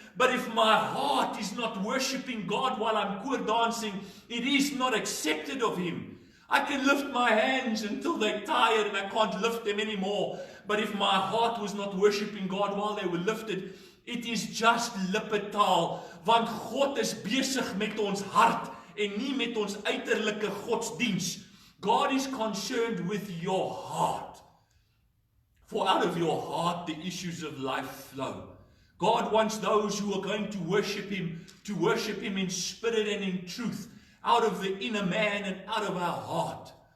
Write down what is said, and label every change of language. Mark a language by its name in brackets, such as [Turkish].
[English] But if my heart is not worshiping God while I'm koor dancing, it is not accepted of Him. I can lift my hands until they're tired and I can't lift them anymore. But if my heart was not worshiping God while they were lifted, it is just lippetaal. [Afrikaans] Want God is besig met ons hart en nie met ons uiterlike godsdiens. [English] God is concerned with your heart. For out of your heart the issues of life flow. God wants those who are going to worship Him in spirit and in truth, out of the inner man and out of our heart.